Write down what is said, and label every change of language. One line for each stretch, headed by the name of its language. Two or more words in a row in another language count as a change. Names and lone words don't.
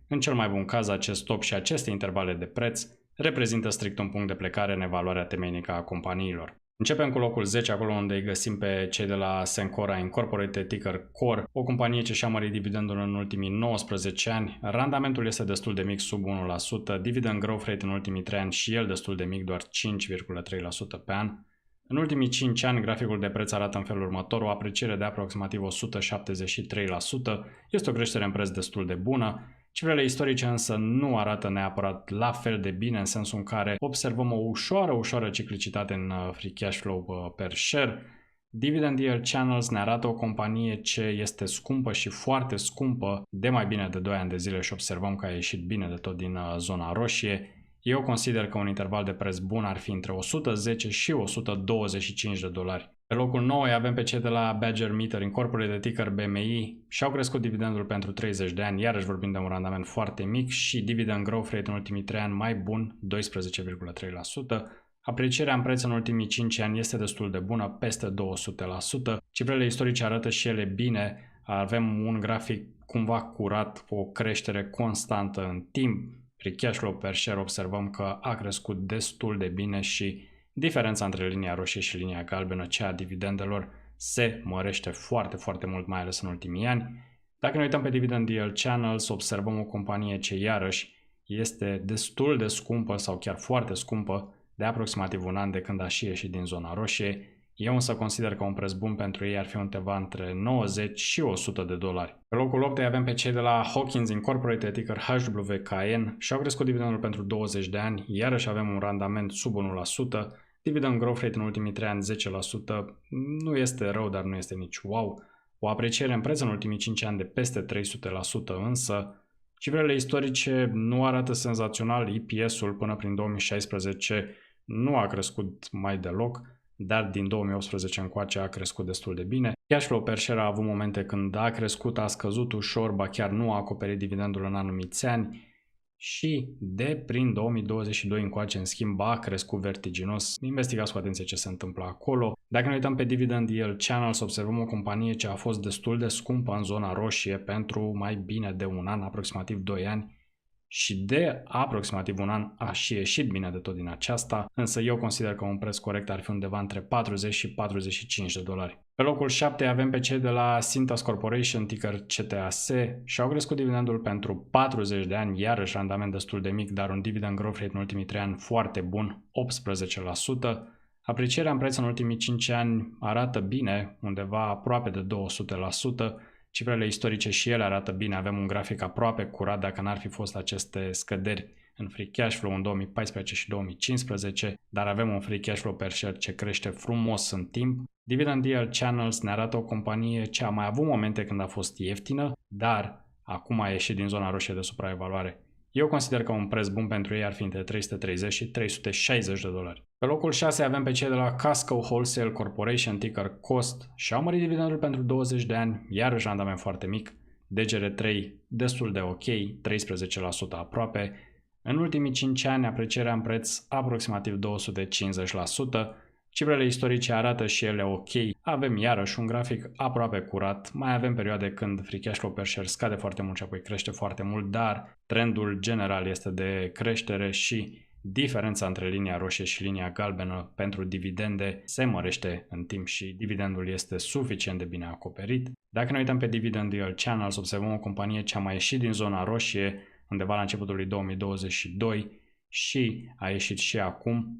Romanian: În cel mai bun caz, acest top și aceste intervale de preț reprezintă strict un punct de plecare în evaluarea temeinică a companiilor. Începem cu locul 10, acolo unde îi găsim pe cei de la Cencora Incorporated, ticker CORE, o companie ce și-a mărit dividendul în ultimii 19 ani. Randamentul este destul de mic, sub 1%,
English: dividend growth rate
Romanian: în ultimii 3 ani și el destul de mic, doar 5,3% pe an. În ultimii 5 ani, graficul de preț arată în felul următor, o apreciere de aproximativ 173%, este o creștere în preț destul de bună. Cifrele istorice însă nu arată neapărat la fel de bine, în sensul în care observăm o ușoară ciclicitate în
English: free cash flow per share.
Romanian: Dividend Yield Channels ne arată o companie ce este scumpă și foarte scumpă de mai bine de 2 ani de zile și observăm că a ieșit bine de tot din zona roșie. Eu consider că un interval de preț bun ar fi între 110 și 125 de dolari. Pe locul 9 avem pe cei de la Badger Meter Incorporated, ticker BMI, și-au crescut dividendul pentru 30 de ani, iarăși vorbim de un randament foarte mic și
English: dividend growth rate
Romanian: în ultimii 3 ani mai bun, 12,3%. Aprecierea în preț în ultimii 5 ani este destul de bună, peste 200%. Cifrele istorice arată și ele bine, avem un grafic cumva curat, o creștere constantă în timp.
English: Free cash flow per share
Romanian: observăm că a crescut destul de bine și diferența între linia roșie și linia galbenă, cea a dividendelor, se mărește foarte mult, mai ales în ultimii ani. Dacă ne uităm pe Dividend Yield Channels, observăm o companie ce iarăși este destul de scumpă sau chiar foarte scumpă, de aproximativ un an de când a și ieșit din zona roșie. Eu însă consider că un preț bun pentru ei ar fi undeva între 90 și 100 de dolari. Pe locul 8 avem pe cei de la Hawkins Incorporated, ticker HWKN, și-au crescut dividendul pentru 20 de ani, iarăși avem un randament sub 1%,
English: dividend growth rate
Romanian: în ultimii 3 ani 10%, nu este rău, dar nu este nici wow. O apreciere în preț în ultimii 5 ani de peste 300%, însă cifrele istorice nu arată senzațional, EPS-ul până prin 2016 nu a crescut mai deloc, dar din 2018 încoace a crescut destul de bine.
English: Cash flow per share
Romanian: a avut momente când a crescut, a scăzut ușor, ba chiar nu a acoperit dividendul în anumiți ani și de prin 2022 încoace, în schimb, a crescut vertiginos. Investigați cu atenție ce se întâmplă acolo. Dacă ne uităm pe Dividend Yield Channels, observăm o companie ce a fost destul de scumpă în zona roșie pentru mai bine de un an, aproximativ 2 ani, și de aproximativ un an a și ieșit bine de tot din aceasta, însă eu consider că un preț corect ar fi undeva între 40 și 45 de dolari. Pe locul 7 avem pe cei de la Cintas Corporation, ticker CTAS, și-au crescut dividendul pentru 40 de ani, iarăși randament destul de mic, dar un
English: dividend growth rate
Romanian: în ultimii 3 ani foarte bun, 18%. Aprecierea în preț în ultimii 5 ani arată bine, undeva aproape de 200%. Cifrele istorice și ele arată bine, avem un grafic aproape curat dacă n-ar fi fost aceste scăderi în
English: free cash flow
Romanian: în 2014 și 2015, dar avem un
English: free cash flow per share
Romanian: ce crește frumos în timp. Dividend Yield Channels ne arată o companie ce a mai avut momente când a fost ieftină, dar acum a ieșit din zona roșie de supraevaluare. Eu consider că un preț bun pentru ei ar fi între 330 și 360 de dolari. Pe locul 6 avem pe cei de la Costco Wholesale Corporation, ticker COST, și-au mărit dividendul pentru 20 de ani, iarăși randament foarte mic, DGR3 destul de ok, 13% aproape. În ultimii 5 ani, aprecierea în preț aproximativ 250%. Cifrele istorice arată și ele ok. Avem iarăși un grafic aproape curat. Mai avem perioade când
English: free cash flow per share
Romanian: scade foarte mult și apoi crește foarte mult, dar trendul general este de creștere și diferența între linia roșie și linia galbenă pentru dividende se mărește în timp și dividendul este suficient de bine acoperit. Dacă ne uităm pe Dividend Yield Channels, observăm o companie ce a mai ieșit din zona roșie undeva la începutul lui 2022 și a ieșit și acum.